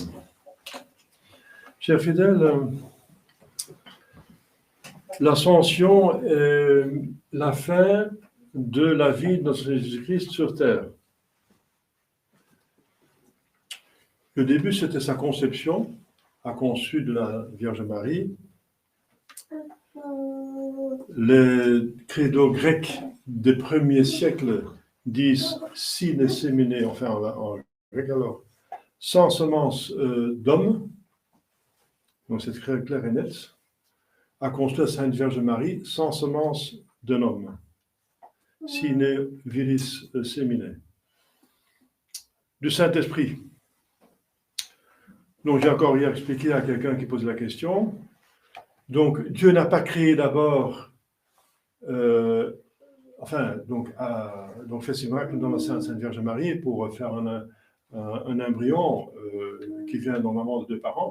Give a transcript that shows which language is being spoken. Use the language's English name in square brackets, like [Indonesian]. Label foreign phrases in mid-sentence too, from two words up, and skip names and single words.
[French] Chers fidèles, l'ascension est la fin de la vie de notre Jésus-Christ sur terre. Le début, c'était sa conception, a conçu de la Vierge Marie. Les credos grecs des premiers siècles disent [Latin] sine semine, [French] enfin en grec alors, sans semence d'homme, donc c'est très clair et net, a construit la Sainte Vierge Marie sans semence d'un homme. [Latin] Sine viris semine. [French] Du Saint-Esprit. Donc j'ai encore hier expliqué à quelqu'un qui pose la question. Donc Dieu n'a pas créé d'abord, donc fait ses miracles dans la Sainte Vierge Marie pour faire un embryon qui vient normalement de deux parents.